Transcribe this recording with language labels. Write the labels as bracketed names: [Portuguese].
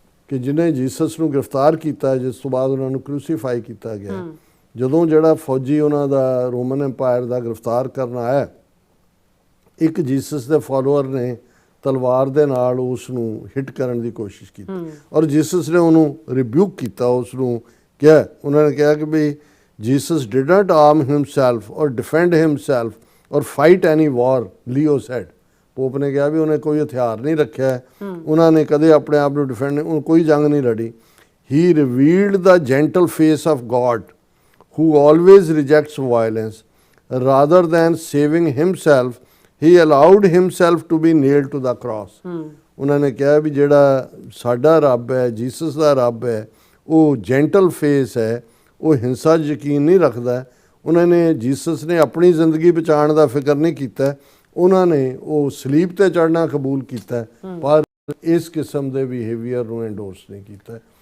[Punjabi] ਕਿ ਜਿਹਨੇ ਜੀਸਸ ਨੂੰ ਗ੍ਰਿਫਤਾਰ ਕੀਤਾ ਜਿਸ ਤੋਂ ਬਾਅਦ ਉਹਨਾਂ ਨੂੰ ਕ੍ਰੂਸੀਫਾਈ ਕੀਤਾ ਗਿਆ, ਜਦੋਂ ਜਿਹੜਾ ਫੌਜੀ ਉਹਨਾਂ ਦਾ ਰੋਮਨ ਐਮਪਾਇਰ ਦਾ ਗ੍ਰਿਫਤਾਰ ਕਰਨ ਆਇਆ, ਇੱਕ ਜੀਸਸ ਦੇ ਫਾਲੋਅਰ ਨੇ ਤਲਵਾਰ ਦੇ ਨਾਲ ਉਸ ਨੂੰ ਹਿੱਟ ਕਰਨ ਦੀ ਕੋਸ਼ਿਸ਼ ਕੀਤੀ ਔਰ ਜੀਸਸ ਨੇ ਉਹਨੂੰ ਰਿਬਿਊਕ ਕੀਤਾ, ਉਸ ਨੂੰ ਕਿਹਾ, ਉਹਨਾਂ ਨੇ ਕਿਹਾ ਕਿ ਵੀ [English] Jesus did not arm himself or defend himself or fight any war, Leo said. [Punjabi] ਪੋਪ ਨੇ ਕਿਹਾ ਵੀ ਉਹਨੇ ਕੋਈ ਹਥਿਆਰ ਨਹੀਂ ਰੱਖਿਆ, ਉਹਨਾਂ ਨੇ ਕਦੇ ਆਪਣੇ ਆਪ ਨੂੰ ਡਿਫੈਂਡ ਉਹਨੂੰ ਕੋਈ ਜੰਗ ਨਹੀਂ ਲੜੀ। [English] He revealed the gentle face of God who always rejects violence rather than saving himself he allowed himself to be nailed to the cross। [Punjabi] ਉਹਨਾਂ ਨੇ ਕਿਹਾ ਵੀ ਜਿਹੜਾ ਸਾਡਾ ਰੱਬ ਹੈ, ਜੀਸਸ ਦਾ ਰੱਬ ਹੈ, ਉਹ ਜੈਂਟਲ ਫੇਸ ਹੈ, ਉਹ ਹਿੰਸਾ 'ਚ ਯਕੀਨ ਨਹੀਂ ਰੱਖਦਾ। ਉਹਨਾਂ ਨੇ ਜੀਸਸ ਨੇ ਆਪਣੀ ਜ਼ਿੰਦਗੀ ਬਚਾਉਣ ਦਾ ਫਿਕਰ ਨਹੀਂ ਕੀਤਾ, ਉਹਨਾਂ ਨੇ ਉਹ ਸਲੀਬ ਤੇ ਚੜ੍ਹਨਾ ਕਬੂਲ ਕੀਤਾ ਪਰ ਇਸ ਕਿਸਮ ਦੇ ਬਿਹੇਵੀਅਰ ਨੂੰ ਐਂਡੋਰਸ ਨਹੀਂ ਕੀਤਾ।